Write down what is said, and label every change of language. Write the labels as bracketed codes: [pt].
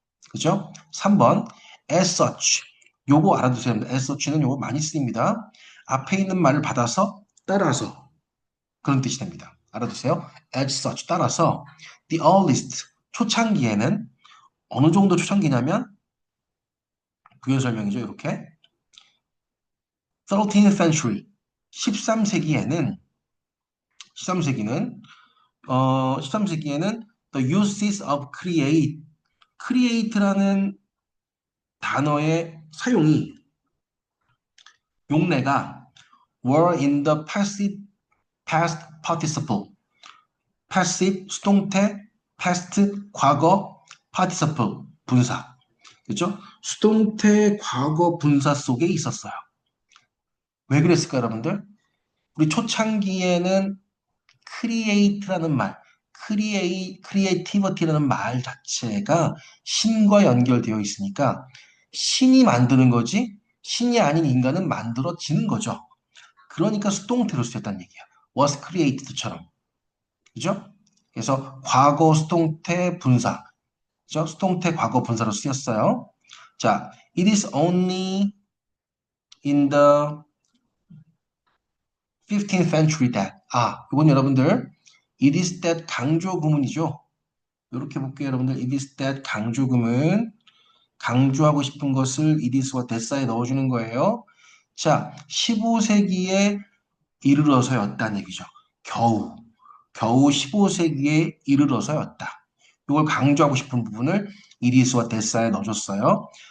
[ko] 그죠? 3번, as such. 요거 알아두세요. [en] as such [ko] 는 요거 많이 쓰입니다. 앞에 있는 말을 받아서 따라서 그런 뜻이 됩니다. 알아두세요. [en] as such [ko] 따라서 [en] the earliest [ko] 초창기에는 어느 정도 초창기냐면 부연 설명이죠. [en] 이렇게 13th century [ko] 13세기에는 13세기에는 [en] the uses of create라는 [ko] 단어의 사용이 용례가 [en] were in the passive past participle. [ko] passive 수동태, past 과거, participle 분사. 그렇죠? 수동태 과거 분사 속에 있었어요. 왜 그랬을까, 여러분들? 우리 초창기에는 create라는 말, creativity라는 말 자체가 신과 연결되어 있으니까 신이 만드는 거지 신이 아닌 인간은 만들어지는 거죠. 그러니까 수동태로 쓰였다는 얘기야. [en] was created처럼. [ko] 그죠? 그래서 과거 수동태 분사. 그죠? 수동태 과거 분사로 쓰였어요. [en] 자, it is only in the 15th century that. [ko] 이건 여러분들 [en] it is that [ko] 강조 구문이죠. 이렇게 볼게요, 여러분들. [en] it is that 강조 구문. [ko] 강조하고 싶은 것을 it is와 that사에 넣어주는 거예요. 자, 15세기에 이르러서였다는 얘기죠. 겨우 15세기에 이르러서였다. 이걸 강조하고 싶은 부분을 이리스와 데사에 넣어줬어요.